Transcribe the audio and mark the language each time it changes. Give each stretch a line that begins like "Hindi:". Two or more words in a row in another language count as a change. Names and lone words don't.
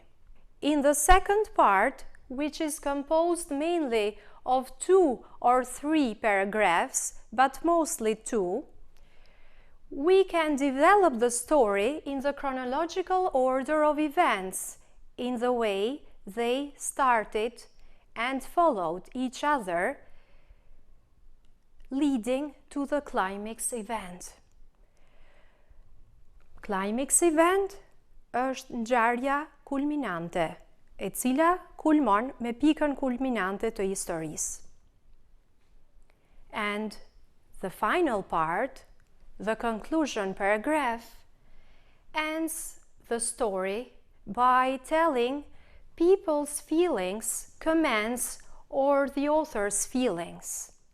English: In the second part, which is composed mainly of 2 or 3 paragraphs, but mostly 2, we can develop the story in the chronological order of events, in the way they started and followed each other, leading to the climax event. Climax event
Albanian: është ngjarja kulminante, e cila kulmon me pikën kulminante të historisë.
English: And the final part, the conclusion paragraph, ends the story by telling people's feelings, comments, or the author's feelings.